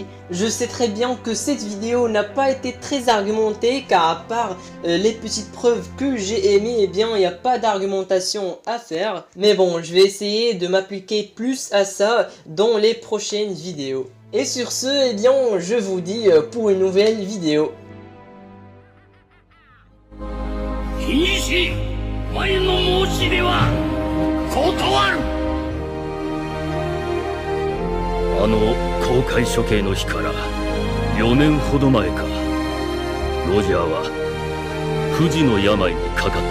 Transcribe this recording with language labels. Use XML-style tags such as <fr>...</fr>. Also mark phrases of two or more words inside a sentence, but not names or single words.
<fr>Je sais très bien que cette vidéo n'a pas été très argumentée, car à part les petites preuves que j'ai émises, eh bien il n'y a pas d'argumentation à faire. Mais bon, je vais essayer de m'appliquer plus à ça dans les prochaines vidéos. Et sur ce, eh bien je vous dis pour une nouvelle vidéo.</fr> <ja>お前の申し出は断る。あの公開処刑の日から4年ほど前か、ロジャーは不治の病にかかった。</ja>